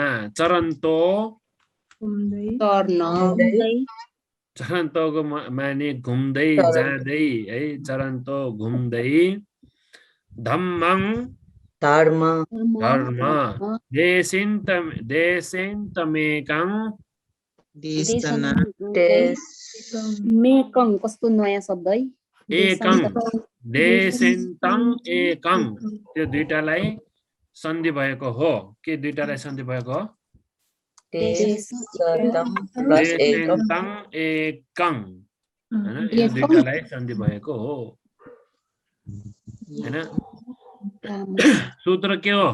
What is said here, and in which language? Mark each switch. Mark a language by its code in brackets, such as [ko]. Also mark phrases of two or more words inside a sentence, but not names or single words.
[ne] चरन्तो चरन्तोको माने घुम्दै जाँदै है। चरन्तो घुम्दै। [pi] धम्मं धर्म देशिन्तमेकं [ne] मेकं कस्तो नयाँ शब्द है। [pi] एकं देशिन्तं एकं [ne] त्यो दुईटालाई सन्धि भएको हो। के दुईटालाई सन्धि भएको हो? [pi] देशिन्तं एकं [ne] हैन, यो दुईटालाई सन्धि भएको हो हैन। सूत्र के हो?